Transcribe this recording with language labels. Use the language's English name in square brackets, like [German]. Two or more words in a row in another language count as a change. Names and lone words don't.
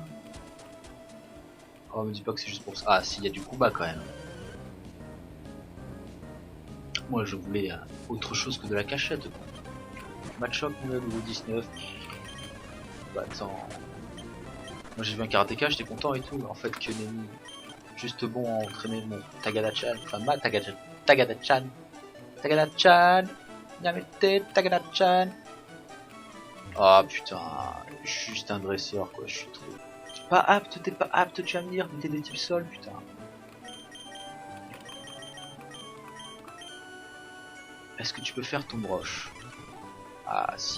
[French] Oh, me dis pas que c'est juste pour ça. Ah, si, il y a du combat quand même. Moi, je voulais autre chose que de la cachette. Match-up, niveau 19. Bah, attends. Moi, j'ai vu un karatéka, j'étais content et tout. Mais en fait, que Nemi, juste bon à entraîner mon Tagada-chan. Enfin, ma Tagada-chan. Tagada-chan. Tagada-chan. Yamete, Tagada-chan. Ah putain, juste un dresseur quoi, je suis trop... t'es pas apte, tu vas me dire, t'es des types sol, putain. Est-ce que tu peux faire ton broche? Ah si.